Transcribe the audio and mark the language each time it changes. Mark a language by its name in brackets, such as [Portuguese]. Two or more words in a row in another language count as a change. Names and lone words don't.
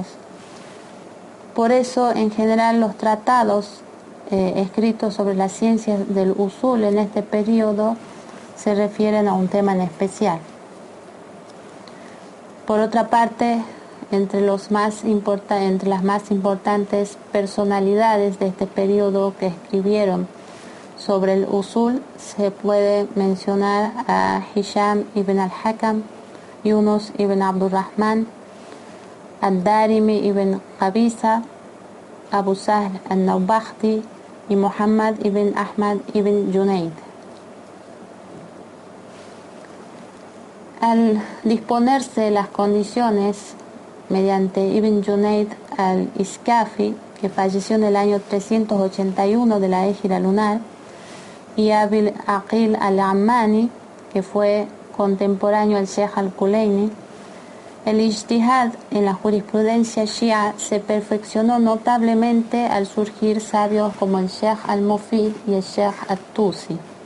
[Spanish] Por eso, en general, los tratados escritos sobre las ciencias del usul en este periodo se refieren a un tema en especial. Por otra parte, entre las más importantes personalidades de este periodo que escribieron sobre el usul se puede mencionar a Hisham ibn al-Hakam, Yunus ibn Abdurrahman, Ad-Darimi ibn Qabisa, Abu Sahl al-Nawbakhti y Muhammad ibn Ahmad ibn Junayd. Al disponerse las condiciones mediante Ibn Junayd al-Iskafi, que falleció en el año 381 de la égira lunar, y Abil Aqil al-Ammani, que fue contemporáneo al Sheikh al-Kulayni, el ijtihad en la jurisprudencia shia se perfeccionó notablemente al surgir sabios como el Sheikh al-Mufid y el Sheikh at-Tusi.